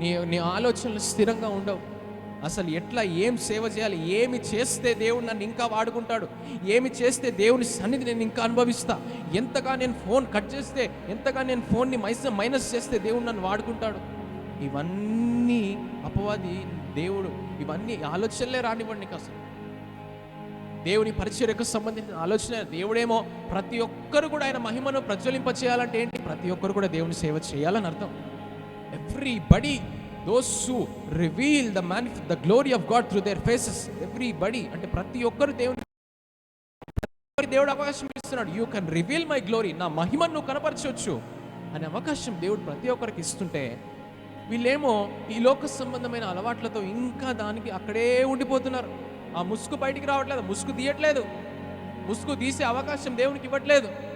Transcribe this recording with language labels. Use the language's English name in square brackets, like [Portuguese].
[Telugu] నీ ఆలోచనలు స్థిరంగా ఉండవు. అసలు ఎట్లా ఏం సేవ చేయాలి, ఏమి చేస్తే దేవుడు నన్ను ఇంకా వాడుకుంటాడు, ఏమి చేస్తే దేవుని సన్నిధి నేను ఇంకా అనుభవిస్తా, ఎంతగా నేను ఫోన్ కట్ చేస్తే, ఎంతగా నేను ఫోన్ని మైనస్ చేస్తే దేవుడు నన్ను వాడుకుంటాడు. ఇవన్నీ అపవాది దేవుడు, ఇవన్నీ ఆలోచనలే రానివ్వండి. అసలు దేవుని పరిచర్యకు సంబంధించిన ఆలోచన. దేవుడేమో ప్రతి ఒక్కరు కూడా ఆయన మహిమను ప్రజ్వలింప చేయాలంటే ఏంటి? ప్రతి ఒక్కరు కూడా దేవుని సేవ చేయాలని అర్థం. [English] everybody, those who reveal the glory of God through their faces, everybody [Telugu] అంటే ప్రతి ఒక్కరు దేవుడు అవకాశం ఇస్తున్నాడు. [English] you can reveal my glory, [Telugu] నా మహిమను నువ్వు కనపరచవచ్చు అనే అవకాశం దేవుడు ప్రతి ఒక్కరికి ఇస్తుంటే, వీళ్ళేమో ఈ లోక సంబంధమైన అలవాట్లతో ఇంకా దానికి అక్కడే ఉండిపోతున్నారు. ఆ ముసుగు బయటికి రావట్లేదు, ముసుగు తీయట్లేదు, ముసుగు తీసే అవకాశం దేవునికి ఇవ్వట్లేదు.